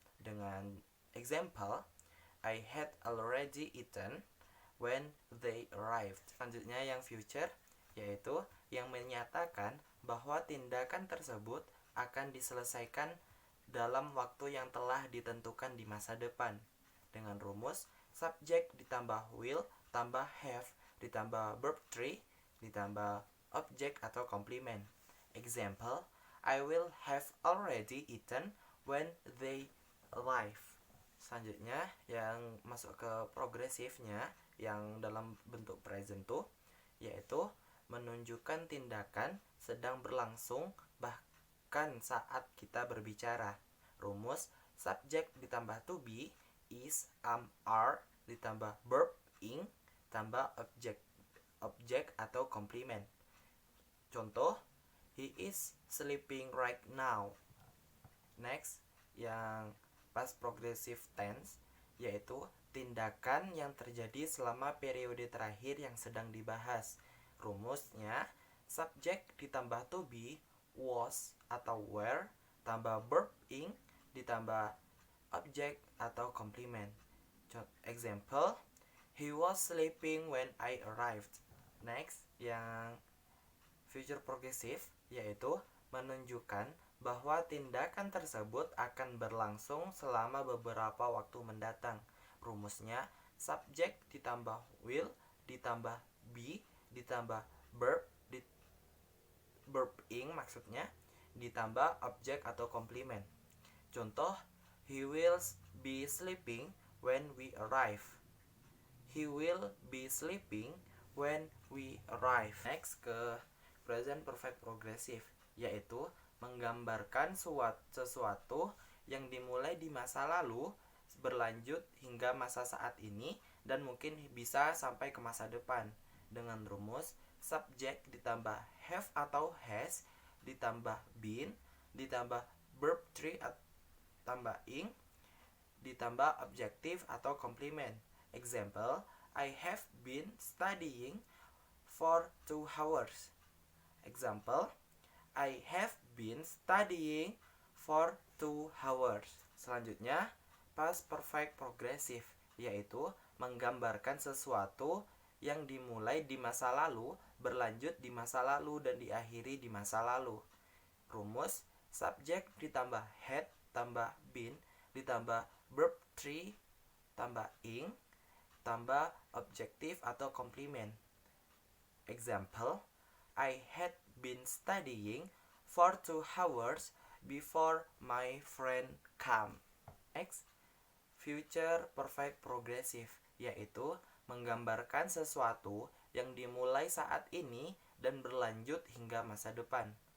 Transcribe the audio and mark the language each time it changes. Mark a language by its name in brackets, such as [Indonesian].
[English] Dengan example, I had already eaten when they arrived. [Indonesian] Selanjutnya yang future, yaitu yang menyatakan bahwa tindakan tersebut akan diselesaikan dalam waktu yang telah ditentukan di masa depan dengan rumus subject ditambah will tambah have ditambah verb 3 ditambah object atau complement. [English] Example, I will have already eaten when they arrive. [Indonesian] Selanjutnya yang masuk ke progresifnya yang dalam bentuk present tuh, yaitu menunjukkan tindakan sedang berlangsung bahkan saat kita berbicara. Rumus subject ditambah to be, is, are ditambah verb ing tambah object atau complement. [English] Contoh, he is sleeping right now. [Indonesian] Next, yang past progressive tense, yaitu tindakan yang terjadi selama periode terakhir yang sedang dibahas. Rumusnya subject ditambah to be, was atau were tambah verb ing ditambah object atau complement. [English] Example, he was sleeping when I arrived. [Indonesian] Next, yang future progressive, yaitu menunjukkan bahwa tindakan tersebut akan berlangsung selama beberapa waktu mendatang. Rumusnya subject ditambah will ditambah be ditambah verb ing maksudnya ditambah object atau complement. [English] Contoh, he will be sleeping when we arrive. He will be sleeping when we arrive. [Indonesian] Next, ke present perfect progressive, yaitu menggambarkan sesuatu yang dimulai di masa lalu berlanjut hingga masa saat ini dan mungkin bisa sampai ke masa depan dengan rumus subject ditambah have atau has ditambah been ditambah verb 3 tambah ing ditambah objective atau complement. [English] Example, I have been studying for 2 hours. Example, I have been studying for 2 hours. [Indonesian] Selanjutnya, past perfect progressive, yaitu menggambarkan sesuatu yang dimulai di masa lalu, berlanjut di masa lalu, dan diakhiri di masa lalu. Rumus subject ditambah had tambah been ditambah verb 3 tambah ing tambah objective atau complement. [English] Example, I had been studying for 2 hours before my friend came. [Indonesian] Next, future perfect progressive, yaitu menggambarkan sesuatu yang dimulai saat ini dan berlanjut hingga masa depan.